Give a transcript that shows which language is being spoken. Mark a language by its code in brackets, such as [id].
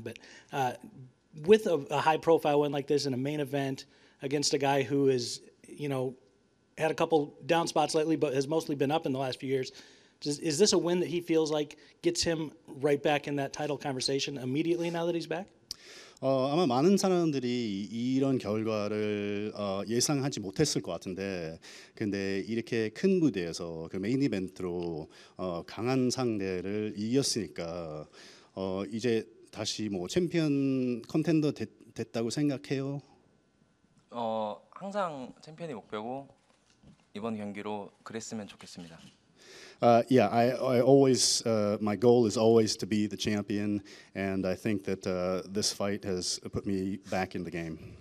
[en] But with a high-profile win like this in a main event against a guy who is, had a couple down spots lately, but has mostly been up in the last few years. Is this a win that he feels like gets him right back in that title conversation immediately now that he's back? [ko] 아마 많은 사람들이 이런 결과를 예상하지 못했을 것 같은데, 근데 이렇게 큰 무대에서 그 메인 이벤트로 강한 상대를 이겼으니까 이제 다시 뭐 챔피언 컨텐더 됐다고 생각해요. 항상 챔피언이 목표고 이번 경기로 그랬으면 좋겠습니다. [en] Yeah, I always my goal is always to be the champion, and I think that this fight has put me back in the game.